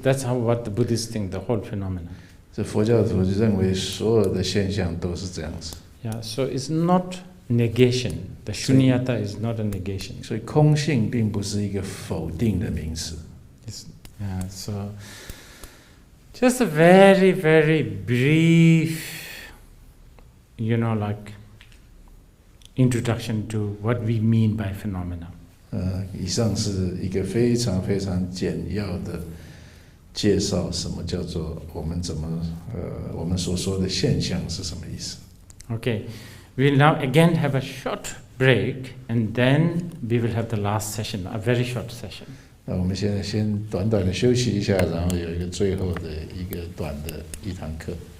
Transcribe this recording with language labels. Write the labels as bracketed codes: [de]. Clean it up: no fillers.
[en] That's how what the Buddhists think the whole phenomena. [zh] 这佛教徒认为所有的现象都是这样子。 [en] Yeah, so it's not negation. The shunyata is not a negation. [zh] 所以空性并不是一个否定的名词。 [en] So just a very, very brief, like introduction to what we mean by phenomena. [zh] 以上是一个非常非常简要的介绍，什么叫做我们所说的现象是什么意思。 [en] Okay, we'll now again have a short break, and then we will have the last session, a very short session. [zh] 那我们现在先短短的休息一下，然后有一个最后的一个短的一堂课。